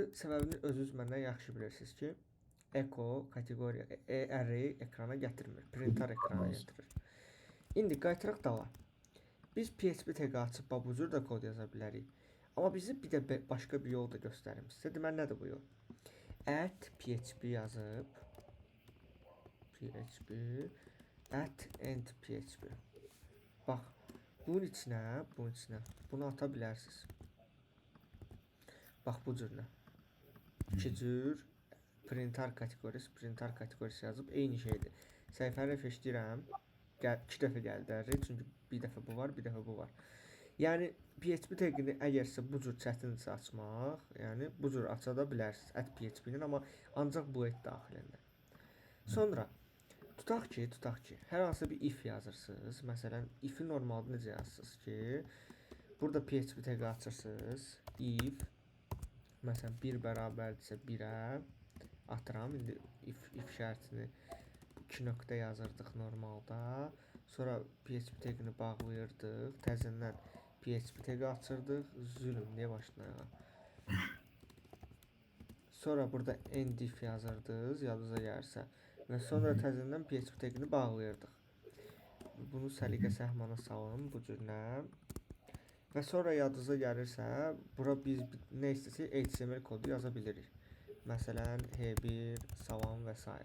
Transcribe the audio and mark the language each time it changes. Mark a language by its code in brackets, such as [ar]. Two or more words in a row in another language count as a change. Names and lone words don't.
[az] Səbəbini özünüz məndən yaxşı bilirsiniz ki, echo kateqoriya array ekrana gətirmir. Printer ekrana gətirir. İndi qayıtıraq dala. Biz PHP tag açıb bu cür də kod yaza bilərik. Amma bizi bir də başqa bir yol da göstərim sizə. Deməli, nədir bu yol? @php yazıb PHP @end-php. Bax, bunun içinə bunu ata bilərsiniz. Bax, bu cürlə. İki cür printer kateqorisi yazıb eyni şeydir. Səhifəni refresh edirəm. 2 dəfə gəldi, çünki bir dəfə bu var, bir dəfə bu var. Yəni PHP tagini əgərsə bu cür çətindirsə açmaq, yəni bu cür aça da bilərsiniz @php-nin, amma ancaq Blade daxilində. Sonra tutaq ki, hər hansı bir if yazırsınız. Məsələn, if-i normalda necə yazırsınız ki, burada PHP tag açırsınız. If məsələn 1 bərabərdirsə 1-ə atıram. İndi if şərtini 2 nöqtə yazırdıq normalda. Sonra PHP tagini bağlayırdıq. Təzədən PHP tagi açırdıq. Zülm, niyə başlayaq? Sonra burada [en] end if [az] yazırdınız, yadınıza gəlirsə. Və sonra təzədən PHP tagini bağlayırdıq. Bunu səliqə səhmana salın bu cürlə. Və sonra yadınıza gəlirsə, bura biz nə istəsək HTML kodu yaza bilirik. Məsələn, H1, salam və s.